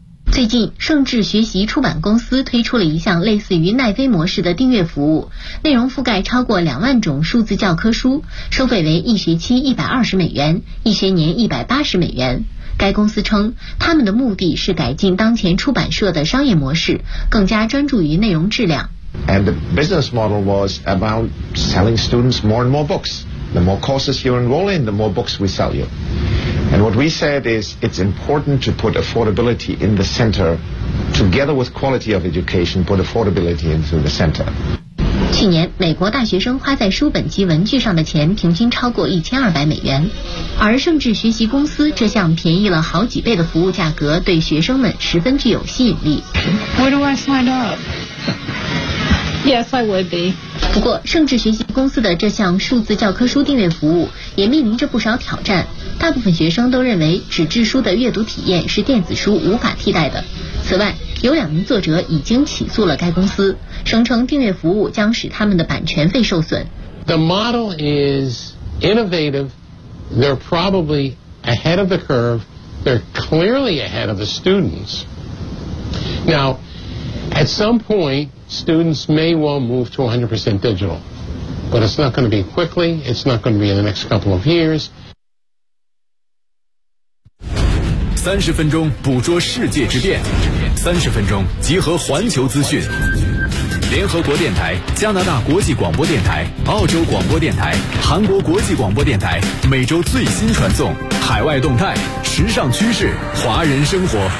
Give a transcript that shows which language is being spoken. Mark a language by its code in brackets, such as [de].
[zh] 最近，盛智学习出版公司推出了一项类似于奈飞模式的订阅服务，内容覆盖超过2万种数字教科书，收费为一学期$120，一学年$180。该公司称，他们的目的是改进当前出版社的商业模式，更加专注于内容质量。 [en] And the business model was about selling students more and more books. The more courses you enroll in, the more books we sell you. And what we said is it's important to put affordability in the center, together with quality of education, put affordability into the center. [zh] 去年美国大学生花在书本及文具上的钱平均超过$1,200，而盛智学习公司这项便宜了好几倍的服务价格对学生们十分具有吸引力。 [en] Where do I sign up? Yes, I would be. [zh] 不过盛智学习公司的这项数字教科书订阅服务也面临着不少挑战，大部分学生都认为纸质书的阅读体验是电子书无法替代的。此外，有两名作者已经起诉了该公司，声称订阅服务将使他们的版权费受损。 [en] The model is innovative. They're probably ahead of the curve. They're clearly ahead of the students. Now, at some pointStudents may well move to 100% digital, but it's not going to be quickly. It's not going to be in the next couple of years. [zh] 30分钟捕捉世界之变，30分钟集合环球资讯。联合国电台、加拿大国际广播电台、澳洲广播电台、韩国国际广播电台，每周最新传送，海外动态、时尚趋势、华人生活。